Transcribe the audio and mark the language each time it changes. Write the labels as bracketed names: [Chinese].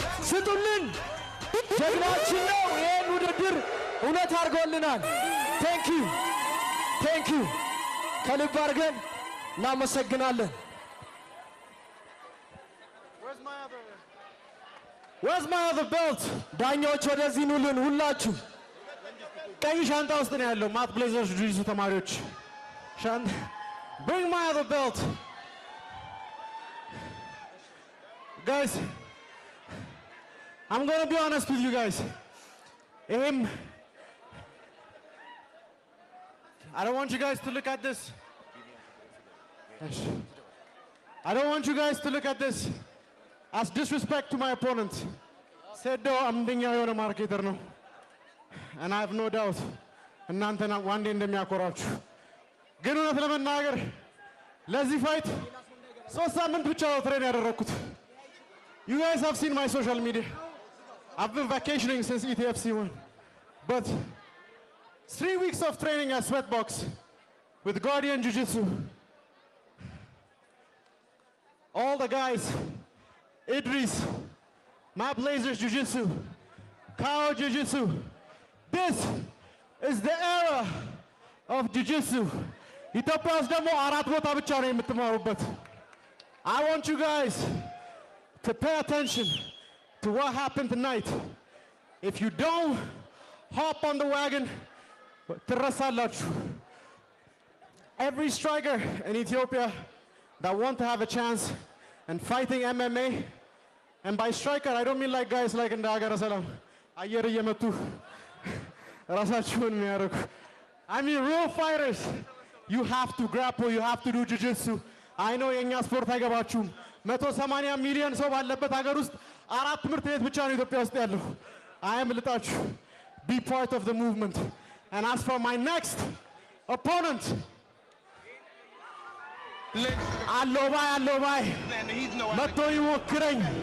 [Amharic] ስጡልን። ጀግናችን ነው። ይህን ውድድር እውነት አድርጎልናል። [English] ቴንክ ዩ [Amharic] ከልብ አድርገን እናመሰግናለን። [English] Where's my other belt? [Amharic] ዳኞች ወደዚህ ኑልን ሁላችሁ። ቀይ ሻንጣ ውስጥ ነው ያለው። ማት ብሌዘርስ ጁጂትሱ ተማሪዎች [English] Bring my other belt. Guys, I'm going to be honest with you guys. I don't want you guys to look at this. I don't want you guys to look at this as disrespect to my opponent. [Amharic] Sedo amdኛ የሆነ ማርኬተር ነው. [English] And I have no doubt [Amharic] እናንተና ዋንዴ እንደሚያኮራችሁ ግን እውነት ለመናገር ለዚህ ፋይት 3 ሳምንት ብቻ ነው ትሬን ያደረኩት. [English] You guys have seen my social media. I've been vacationing since ETFC won. But 3 weeks of training at Sweatbox with Guardian Jiu-Jitsu. All the guys, Idris, Matt Blazers Jiu-Jitsu, Kao Jiu-Jitsu. This is the era of Jiu-Jitsu. [Amharic] ኢትዮጵያ ውስጥ ደግሞ 4 ቦታ ብቻ ነው የምትማሩበት. [English] I want you guys to pay attention to what happened tonight. If you don't hop on the wagon, [Amharic] ትረሳላችሁ. [English] Every striker in Ethiopia that want to have a chance in fighting MMA, and by striker I don't mean like guys like [Amharic] እንደ ሀገረ ሰላም አየር እየመቱ ራሳቸውን የሚያደርጉ. [English] I mean real fighters. You have to grapple, you have to do jiu-jitsu. I know [Amharic] የኛ ስፖርት አይገባችሁም. 180 ሚሊዮን ሰው ባለበት ሀገር ውስጥ 4 ትምህርት ቤት ብቻ ነው ኢትዮጵያ ውስጥ ያለው. [English] I am [Amharic] ልጣችሁ. [English] Be part of the movement. And as for my next opponent, [Amharic] አሎባይ መጥቶ ይሞክረኝ.